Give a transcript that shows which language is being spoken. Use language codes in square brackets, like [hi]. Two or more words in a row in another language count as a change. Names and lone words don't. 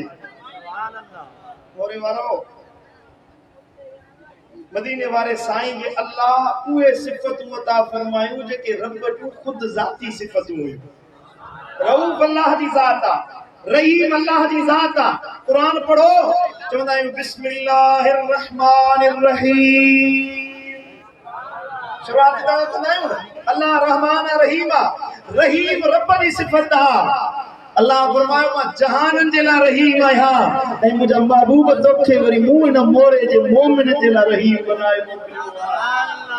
[sd] मोरे वारो मदीने वारे साईं खे अल्लाह उहे सिफ़तूं अता फरमायूं जेके रब जूं ख़ुद ज़ाती सिफ़तूं हुयूं। रऊफ़ अल्लाह जी ज़ात आहे, रहीम अल्लाह जी ज़ात आहे। क़ुरान पढ़ो, चवंदा आहियूं [ar] بسم الله الرحمن الرحيم, [sd] शुरूआत कंदा आहियूं अल्लाह रहमान रहीम आहे। रहीम रब जी सिफ़त आहे। अल्लाह फरमायो मां जहाननि जे लाइ रहीम आहियां ऐं मुंहिंजा महबूब तोखे वरी मूं इन मोरे जे मोमिन जे लाइ रहीम बनाए मोकिलियो आहे।